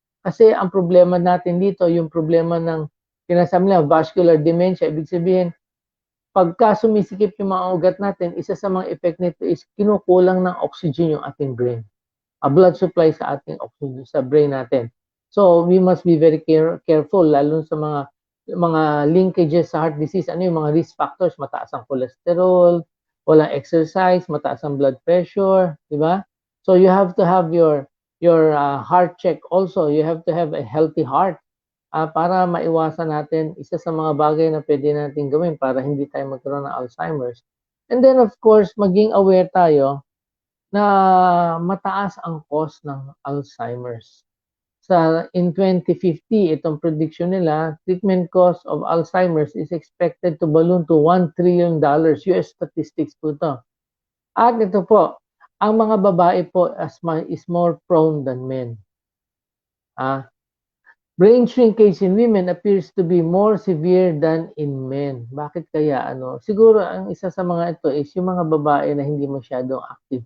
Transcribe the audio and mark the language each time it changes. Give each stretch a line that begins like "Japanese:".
Filipino: Kasi ang problema natin dito, yung problema ng sinasabi nila, vascular dementia, ibig sabihin, pagka sumisikip yung mga ugat natin, isa sa mga effect nito is kinukulang ng oxygen yung ating brain.
English: Blood supply sa ating oxygen sa brain natin. So, we must be very careful, lalo sa mga
Filipino: mga linkages sa heart disease. Ano yung mga risk factors? Mataas ang cholesterol, walang exercise, mataas ang blood pressure, di ba?
English: So you have to have your heart check also. You have to have a healthy heart
Filipino: para maiwasan natin isa sa mga bagay na pwede natin gawin para hindi tayo magkaroon ng Alzheimer's.
English: And then of course,
Filipino: maging aware tayo na mataas ang cost ng Alzheimer's.
English: In 2050,
Filipino: itong prediction nila,
English: treatment cost of Alzheimer's is expected to balloon to $1 trillion.
Filipino: US statistics po ito. At ito po, ang mga babae po is more prone than men.
English: Brain shrinkage in women appears to be more severe than in men.
Filipino: Bakit kaya ano? Siguro ang isa sa mga ito is yung mga babae na hindi masyadong active.